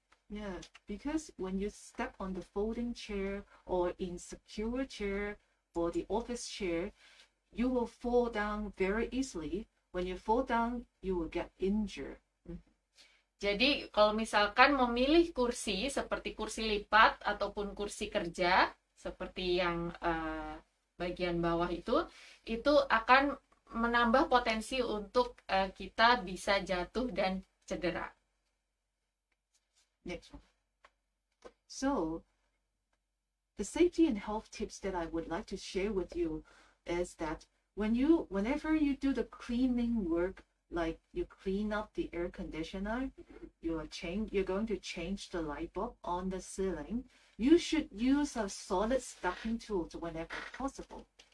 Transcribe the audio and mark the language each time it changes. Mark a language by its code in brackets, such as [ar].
[en] Yeah, because when you step on the folding chair or insecure chair or the office chair, you will fall down very easily. When you fall down, you will get injured. [id] Jadi kalau misalkan memilih kursi seperti kursi lipat ataupun kursi kerja seperti yang bagian bawah itu akan menambah potensi untuk kita bisa jatuh dan cedera. [en] Next one. So, the safety and health tips that I would like to share with you is that whenever you do the cleaning work, like you clean up the air conditioner, you're going to change the light bulb on the ceiling, you should use a solid stepping tool whenever possible.